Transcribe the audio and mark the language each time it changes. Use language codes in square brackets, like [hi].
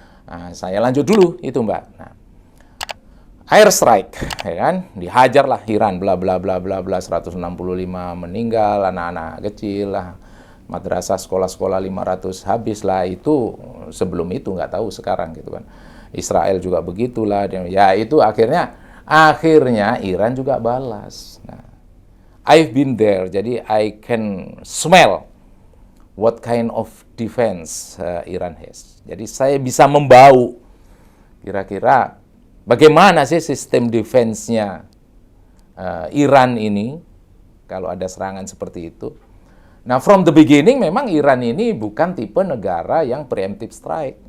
[id] Nah, saya lanjut dulu itu Mbak. Nah, air strike, ya kan, dihajarlah Iran, bla bla bla bla bla, 165 meninggal, anak-anak kecil lah, madrasah sekolah-sekolah 500 habis lah. Itu sebelum itu nggak tahu sekarang gitu kan. Israel juga begitulah. Ya itu akhirnya Iran juga balas. [en] Nah, I've been there, jadi I can smell what kind of defense Iran has. [id] Jadi saya bisa membau kira-kira bagaimana sih sistem defense-nya Iran ini kalau ada serangan seperti itu. Nah, [en] from the beginning [id] memang Iran ini bukan tipe negara yang preemptive strike.